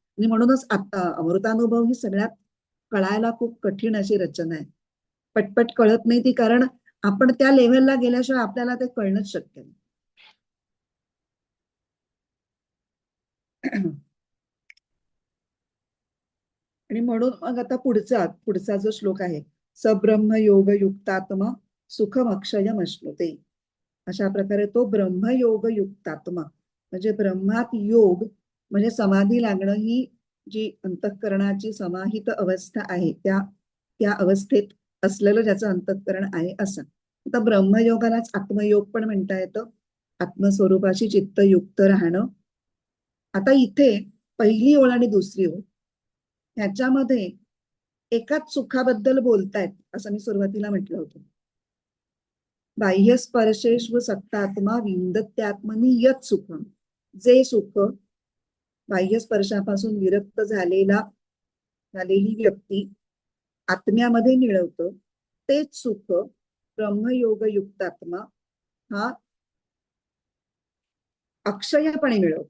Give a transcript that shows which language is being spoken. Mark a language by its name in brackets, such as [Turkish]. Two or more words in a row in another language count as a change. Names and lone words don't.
[Marathi] आणि म्हणूनच आता अमृतानुभव ही सगळ्यात कळायला खूप कठीण अशी रचना आहे. पटपट कळत नाही ती, कारण आपण त्या लेव्हलला गेल्याशिवाय आपल्याला ते कळणंच शक्य नाही. आणि म्हणून मग आता पुढचा जो श्लोक आहे, [Sanskrit] सब्रह्म योग युक्तात्मा सुखमक्षयम अश्नुते. [Marathi] अशा प्रकारे तो ब्रह्मयोग युक्तात्मा, म्हणजे ब्रह्मात योग म्हणजे समाधी लागणं, ही जी अंतःकरणाची समाहित अवस्था आहे त्या त्या अवस्थेत असलेलं ज्याचं अंतःकरण आहे असं. आता ब्रह्मयोगालाच आत्मयोग पण म्हणता येतं, आत्मस्वरूपाशी चित्तयुक्त राहणं. आता इथे पहिली ओळ आणि दुसरी ओळ ह्याच्यामध्ये एकाच सुखाबद्दल बोलतायत, असं मी सुरुवातीला म्हटलं होतं. [Sanskrit] बाह्य स्पर्शेश्व सत्तात्मा विंदत्यात्मनी यत सुखम, [Marathi] जे सुख बाह्य स्पर्शापासून विरक्त झालेली व्यक्ती आत्म्यामध्ये मिळवतं, तेच सुख ब्रह्मयोग युक्तात्मा हा अक्षयपणे मिळवतो.